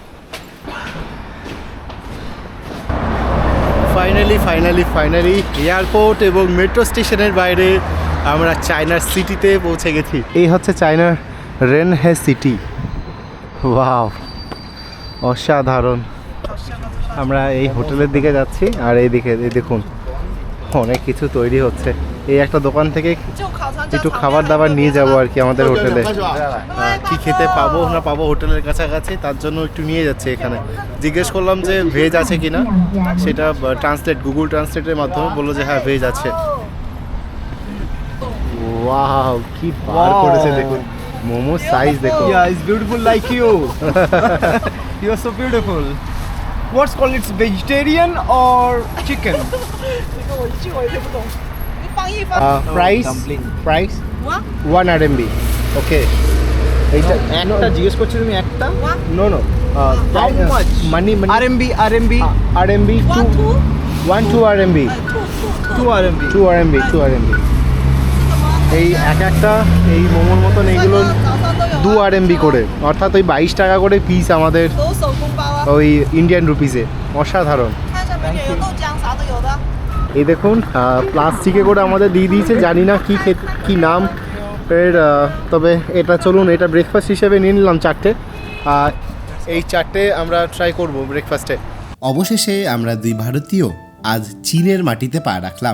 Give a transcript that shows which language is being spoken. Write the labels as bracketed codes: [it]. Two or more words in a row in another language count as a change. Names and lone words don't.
[bn] ফাইনালি এয়ারপোর্ট এবং [en] metro station [bn] বাইরে আমরা চায়নার সিটিতে পৌঁছে গেছি। এই হচ্ছে চায়নার রেনহে সিটি। ওয়াও, অসাধারণ। আমরা এই হোটেলের দিকে যাচ্ছি, আর এই দিকে দেখুন অনেক কিছু তৈরি হচ্ছে। এই একটা দোকান থেকে [zh] 就烤肠叫 [bn] একটু [zh] 炒面 [bn] খাবার দাবার [zh] 还是 [bn] নিয়ে [zh] 别的 [bn] যাবো [zh] 吗 [bn] আর কি আমাদের হোটেলে কি খেতে পাবো না পাবো হোটেলের কাছাকাছি, তার জন্য একটু নিয়ে যাচ্ছে এখানে। জিজ্ঞেস করলাম যে ভেজ আছে কিনা, সেটা ট্রান্সলেট গুগল ট্রান্সলেটের মাধ্যমে বললো যে হ্যাঁ ভেজ আছে। ওয়াও, কি বার [en] Wow. [bn] করেছে দেখুন, মোমো সাইজ দেখুন। [en] Yeah, it's beautiful like you. You are so beautiful. What's called it's vegetarian or chicken? [zh] 这个我一句我也听不懂。你翻译翻译。 [en] প্রাইস dumpling. প্রাইস [zh] 哇 [bn] 1 RMB। ওকে, এইটা একটা জিজ্ঞেস করছো তুমি একটা? [zh] 哇 [en] no no How much? মানি RMB RMB ，one two two RMB 2 RMB. 2 RMB 2 RMB। [bn] এই একটা এই মোমোর মতন এইগুলো 2 RMB করে, অর্থাৎ ওই 22 টাকা করে পিস আমাদের [zh] 都手工包啊。 [bn] ওই [en] Indian rupees. [bn] অসাধারণ। [zh] 看一下美女，有豆浆啥都有的。 [bn] এই দেখুন প্লাস্টিকে করে আমাদের দিয়ে দিয়েছে, জানি না কি নাম এর, তবে এটা চলুন এটা ব্রেকফাস্ট হিসেবে নিয়ে নিলাম 4টে। এই 4টে আমরা ট্রাই করব ব্রেকফাস্টে। অবশেষে আমরা দুই ভারতীয় আজ চীনের মাটিতে পা রাখলাম।